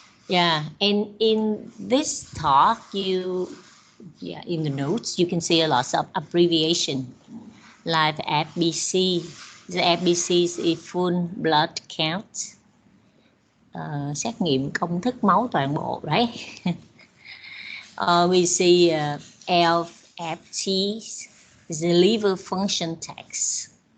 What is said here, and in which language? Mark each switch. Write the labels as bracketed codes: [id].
[en] Yeah, and in this talk, in the notes, you can see a lot of abbreviation like FBC. The FBC is full blood count. [vi] Xét nghiệm công thức máu toàn bộ, right? [en] We see LFT is the liver function test.